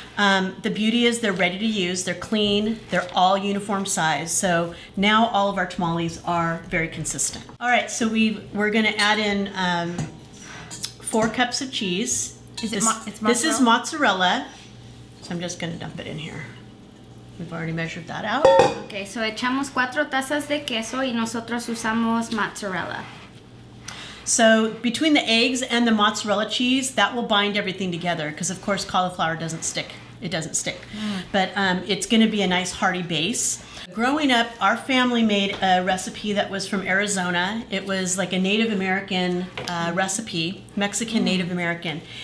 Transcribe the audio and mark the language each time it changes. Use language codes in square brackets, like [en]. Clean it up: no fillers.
[en] The beauty is they're ready to use, they're clean, they're all uniform size. So now all of our tamales are very consistent. All right, so we're gonna add in 4 cups of cheese. It's This is mozzarella. So I'm just gonna dump it in here. We've already measured that out. [es] Okay, so echamos 4 tazas de queso y nosotros usamos mozzarella. [en] So between the eggs and the mozzarella cheese, that will bind everything together because of course cauliflower doesn't stick. It doesn't stick. But it's gonna be a nice hearty base. Growing up, our family made a recipe that was from Arizona. It was like a Native American recipe, Mexican Native American.